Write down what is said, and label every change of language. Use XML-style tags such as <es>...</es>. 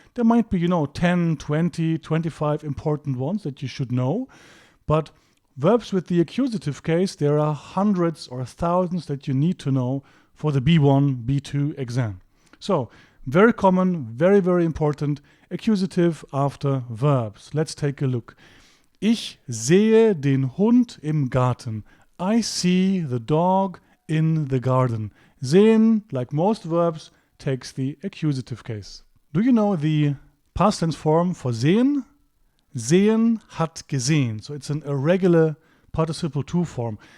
<en>There might be, 10, 20, 25 important ones that you should know. But verbs with the accusative case, there are hundreds or thousands that you need to know for the B1, B2 exam. So, very common, very, very important, accusative after verbs. Let's take a look.</en> <de>Ich sehe den Hund im Garten.</de> <en>I see the dog in the garden. Sehen, like most verbs, takes the accusative case. Do you know the past tense form for sehen?</en> <de>Sehen hat gesehen.</de> <en>So it's an irregular participle to form.</en>